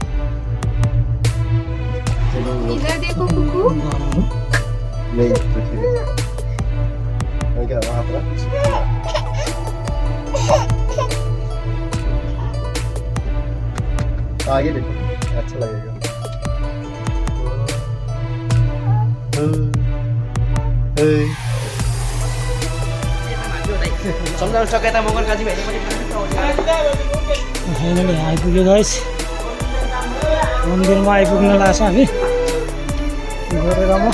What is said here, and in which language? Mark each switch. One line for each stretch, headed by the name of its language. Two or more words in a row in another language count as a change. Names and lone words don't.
Hindi: इधर देखो कुकू नहीं क्या वहाँ पर आगे देखो अच्छा लगेगा
Nepali: सम्झाउन सकेता मगर काजी भाइले पनि फाइनली आइपुग्यो गाइस मन्दिरमा आइपुग्न लाग्छ हामी गरेर म